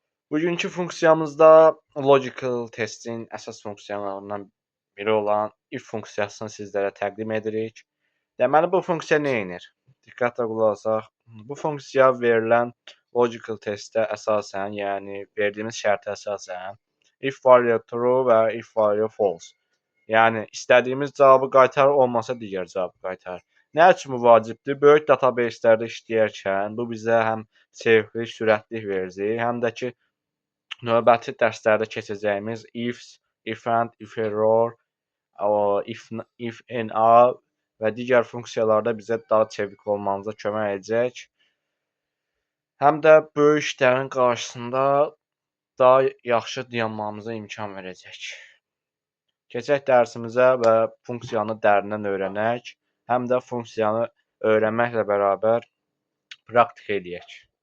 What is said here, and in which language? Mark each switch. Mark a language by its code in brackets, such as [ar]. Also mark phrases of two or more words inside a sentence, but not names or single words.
[az] Bugünkü funksiyamızda [en] logical testin [az] əsas funksiyalarından biri olan if funksiyasını sizlərə təqdim edirik. Deməli, bu funksiya nə edir? Diqqətlə qulaq asaq. Bu funksiya verilən [en] logical testə [az] əsasən, yəni verdiyimiz şərtə əsasən [en] if value true [az] və [en] if value false. [az] Yəni istədiyimiz cavabı qaytarır, olmasa digər cavabı qaytarır. Nə üçün bu vacibdir? Böyük databaselərdə işləyərkən bu bizə həm safelik, sürətlik verəcək, həm də ki növbəti dərslərdə keçəcəyimiz ifs, [en] if and, if error, if NA [az] və digər funksiyalarda bizə daha çevik olmamıza kömək edəcək. Həm də böyük işlərin qarşısında daha yaxşı dayanmamıza imkan verəcək. Keçək dərsimizə və funksiyanı dərindən öyrənək, həm də funksiyanı öyrənməklə bərabər praktik edək.